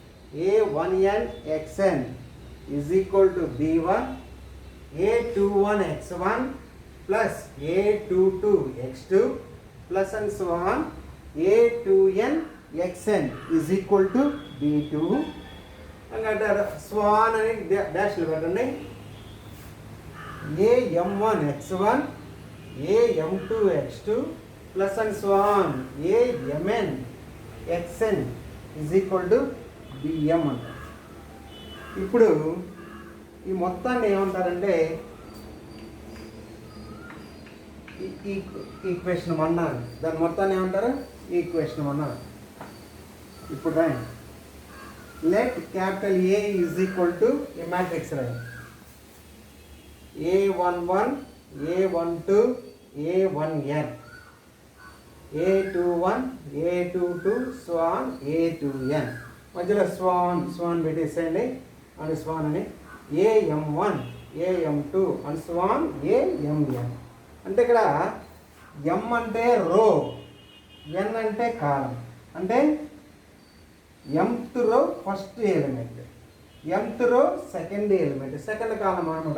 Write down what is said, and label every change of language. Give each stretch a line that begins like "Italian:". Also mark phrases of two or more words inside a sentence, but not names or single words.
English: A1n xn is equal to B1 a21 x1 plus a22 x2 plus and so on a2n xn is equal to b2 and so on
Telugu: అని డాష్లు పెట్టండి.
English: am1 x1 am2 x2 plus and so on amn xn is equal to bm అంటారు.
Telugu: ఇప్పుడు ఈ మొత్తాన్ని ఏమంటారంటే ఈక్వేషన్ 1 అన్నారు. దాని మొత్తాన్ని ఏమంటారు? ఈక్వేషన్ 1 అన్నారు. ఇప్పుడు రాయండి.
English: let capital A is equal to a matrix రాయండి.
Telugu: a11 a12 a1n a21 a22
English: so on
Telugu: a2n మధ్యలో స్వాన్ పెట్టేసేయండి అని స్వాన్ అని am1 am2 అని స్వాన్ amn. అంటే ఇక్కడ m అంటే రో, n అంటే కాలం.
English: అంటే mth row first element, mth row second element, second column అనమాట.